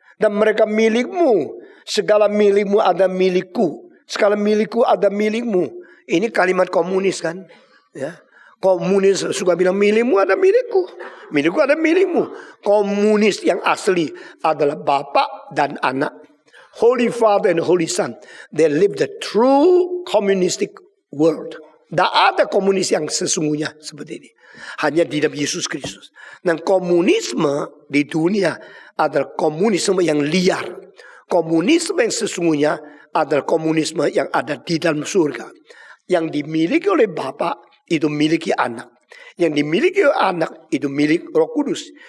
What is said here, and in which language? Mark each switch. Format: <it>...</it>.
<id>Dan mereka milikmu. Segala milikmu ada milikku. Segala milikku ada milikmu. Ini kalimat komunis kan. Ya. Komunis suka bilang milikmu ada milikku. Milikku ada milikmu. Komunis yang asli adalah Bapa dan Anak.</id> <en>Holy Father and Holy Son. They live the true communistic world.</en> <id>Tidak ada komunis yang sesungguhnya seperti ini. Hanya di dalam Yesus Kristus. Dan komunisme di dunia adalah komunisme yang liar. Komunisme yang sesungguhnya adalah komunisme yang ada di dalam surga. Yang dimiliki oleh Bapa itu miliki Anak. Yang dimiliki oleh Anak itu milik Roh Kudus.</id>